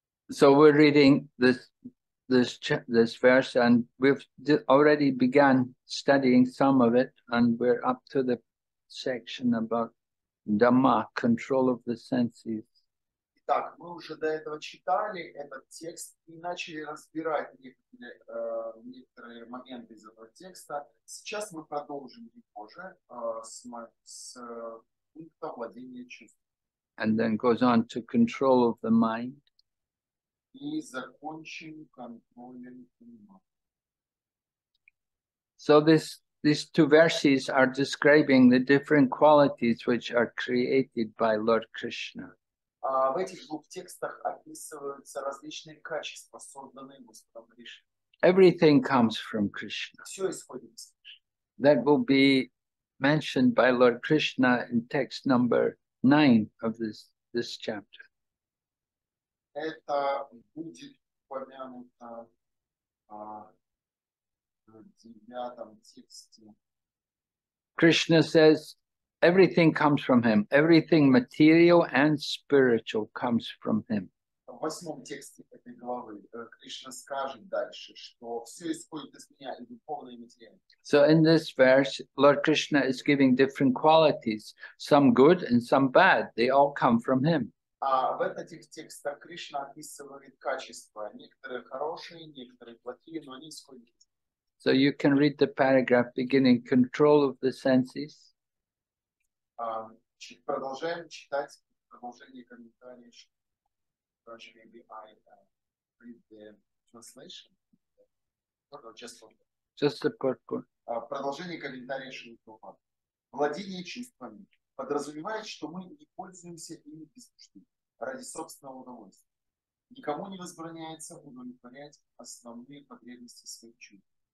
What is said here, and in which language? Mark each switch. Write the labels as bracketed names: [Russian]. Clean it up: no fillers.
[English] So we're reading this verse, and we've already begun studying some of it, and we're up to the section about Dhamma, control of the senses. [Russian] Итак, мы уже до этого читали этот текст и начали разбирать некоторые моменты из этого текста. Сейчас мы продолжим его же с пункта владения чувством. [English] And then goes on to control of the mind. [Russian] И закончим контролем ума. [English] So these two verses are describing the different qualities which are created by Lord Krishna. [Russian] В этих двух текстах описываются различные качества, созданные Господом Кришной. [English] Everything comes from Krishna. [Russian] Все исходит из Кришны. [English] That will be mentioned by Lord Krishna in text number 9 of this chapter. [Russian] Это будет упомянуто в 9 тексте. [English] Krishna says everything comes from him. Everything material and spiritual comes from him. [Russian] В 8 тексте этой главы Кришна скажет дальше, что все исходит из меня, и духовное и материальное. [English] So in this verse, Lord Krishna is giving different qualities, some good and some bad. They all come from him. [Russian] А в этих текстах Кришна описывает качества, некоторые хорошие, некоторые плохие, но они исходят из него. [English] So you can read the paragraph beginning, control of the senses. [Russian] Продолжаем читать продолжение комментария. [English] Maybe I read the translation. Just the purport. [Russian] Продолжение комментария Шрила Прабхупады. Владение чувствами подразумевает, что мы не пользуемся ими без нужды, ради собственного удовольствия. Никому не возбраняется удовлетворять основные потребности своих чувств.